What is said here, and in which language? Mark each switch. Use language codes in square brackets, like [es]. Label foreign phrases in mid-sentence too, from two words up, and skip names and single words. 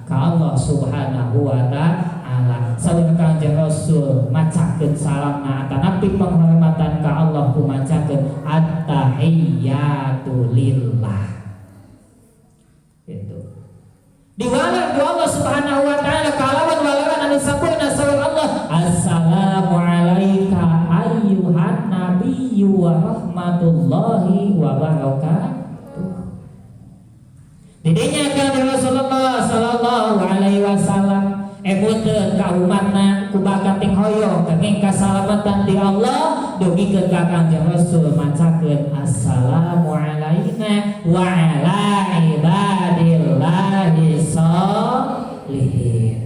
[su] Ka Allah [ar] سبحانه وتعالى. [su] Saur Kangjeng Rasul macakeun salamna atanapi penghormatan ka Allah kumacakeun [ar] التحيات لله. [su] Itu diwalan ku Allah [ar] سبحانه وتعالى [su] kalawan walaran anu sampurna saur Allah, [ar] السلام عليك أيها النبي ورحمة الله وبركاته. [su] Didinya Kangjeng Rasulullah [ar] صلى الله عليه وسلم [su] emuteun ka umatna ku bakating hoyong kenging kasalamatan ti Allah dugikeun ka Kangjeng Rasul macakeun [ar] السلام علينا وعلى عباد الله الصالحين.